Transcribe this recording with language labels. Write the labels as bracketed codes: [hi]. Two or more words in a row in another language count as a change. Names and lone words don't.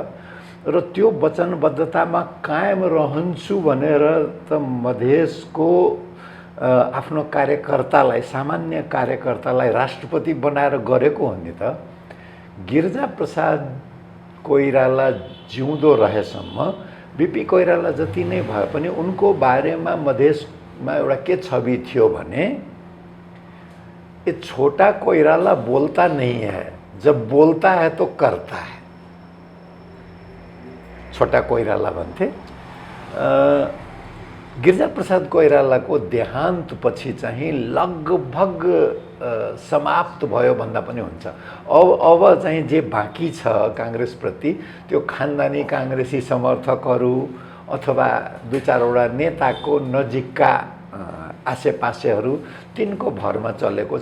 [ne] र त्यो वचनबद्धतामा कायम रहन्छु भनेर त मधेसको आफ्नो कार्यकर्तालाई, सामान्य कार्यकर्तालाई राष्ट्रपति बनाएर गरेको हो नि त। गिरिजाप्रसाद कोइराला जिउँदो रहेसम्म बीपी कोइराला जति नै भए पनि उनको बारेमा मधेसमा एउटा के छवि थियो भने [hi] ये छोटा कोइराला बोलता नहीं है, जब बोलता है तो करता है। [ne] छोटा कोइराला भन्थे। गिरिजाप्रसाद कोइरालाको देहान्त पछि चाहिँ लगभग समाप्त भयो भन्दा पनि हुन्छ। अब चाहिँ जे बाँकी छ काङ्ग्रेसप्रति त्यो खानदानी काङ्ग्रेसी समर्थकहरू अथवा दुई चारवटा नेताको नजिकका आसेपासेहरू तिनको भरमा चलेको छ।